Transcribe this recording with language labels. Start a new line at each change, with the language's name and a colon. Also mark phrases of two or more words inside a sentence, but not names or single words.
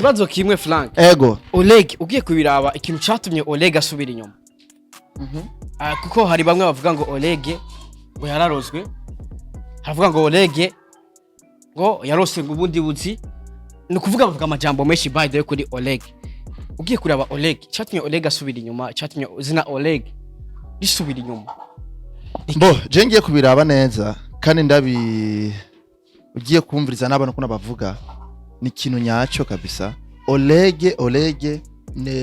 Rundi: kibazo kimwe Frank ego Oleg ugiye kubiraba ikintu cyatumye Oleg asubira inyuma kuko hari bamwe bavuga ngo Oleg ngo yararozwe havuga ngo Oleg ngo yarose ngo ubundi buzi ni kuvuga bavuga amajambo menshi
English: by the way
Rundi: kuri Oleg ugiye kuraba Oleg cyatumye Oleg asubira inyuma cyatumye zina Oleg risubira inyuma bo je ngiye kubiraba neza kandi ugiye kumviriza n'abantu kuna bavuga ni kintu nyacyo kabisa Olege ne